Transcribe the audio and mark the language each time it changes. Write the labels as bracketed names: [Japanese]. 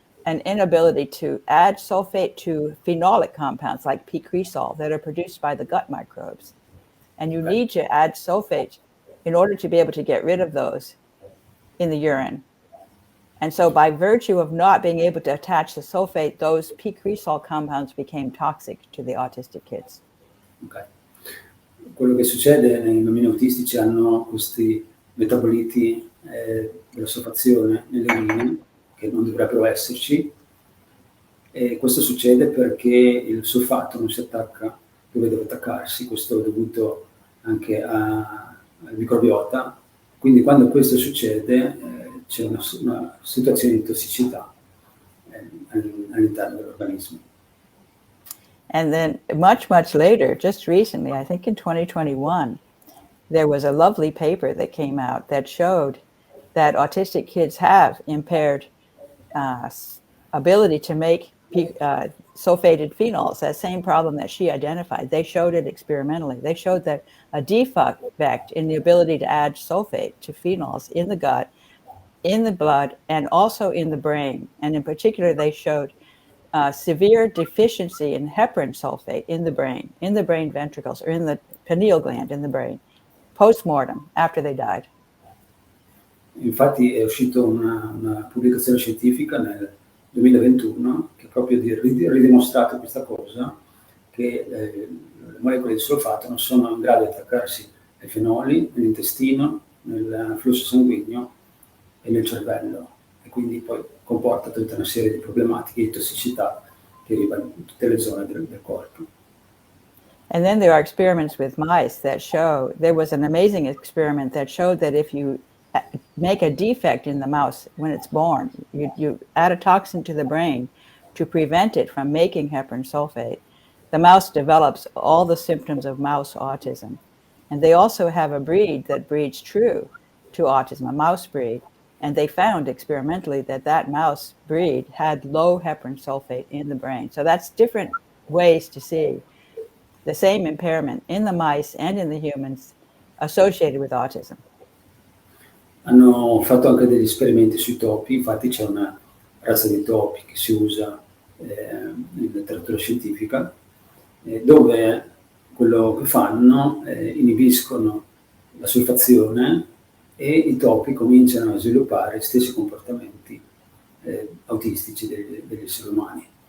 [English] an inability to add sulfate to phenolic compounds like p-cresol that are produced by the gut microbes. And you need to add sulfate in order to be able to get rid of those in the urine. And so by virtue of not being able to attach the sulfate, those p-cresol compounds became toxic to the autistic kids. Okay. [Italian] Quello che succede nei bambini autistici hanno questi metaboliti della solfazione nelle urine che non dovrebbero esserci, e questo succede perché il solfato non si attacca dove deve attaccarsi. Questo è dovuto anche al microbiota. Quindi quando questo succede c'è una situazione di tossicità all'interno dell'organismo. [English] And then much later, just recently, I think in 2021, there was a lovely paper that came out that showed that autistic kids have impaired ability to make sulfated phenols, that same problem that she identified. They showed it experimentally. They showed that a defect in the ability to add sulfate to phenols in the gut, in the blood, and also in the brain. And in particular, they showed severe deficiency in heparin sulfate in the brain ventricles, or in the pineal gland in the brain, post-mortem, after they died. [Italian] Infatti è uscita una pubblicazione scientifica nel 2021 che proprio ha ridimostrato questa cosa, che le molecole di solfato non sono in grado di attaccarsi ai fenoli nell'intestino, nel flusso sanguigno e nel cervello, e quindi poi comporta tutta una serie di problematiche di tossicità che arrivano in tutte le zone del corpo. [English] And then there are experiments with mice that show, there was an amazing experiment that showed that if you make a defect in the mouse when it's born, you add a toxin to the brain to prevent it from making heparin sulfate, the mouse develops all the symptoms of mouse autism. And they also have a breed that breeds true to autism, a mouse breed. And they found experimentally that mouse breed had low heparin sulfate in the brain. So that's different ways to see the same impairment in the mice and in the humans associated with autism. [Italian] Hanno fatto anche degli esperimenti sui topi, infatti c'è una razza di topi che si usa in letteratura scientifica, dove quello che fanno inibiscono la solfazione e i topi cominciano a sviluppare gli stessi comportamenti autistici degli esseri umani.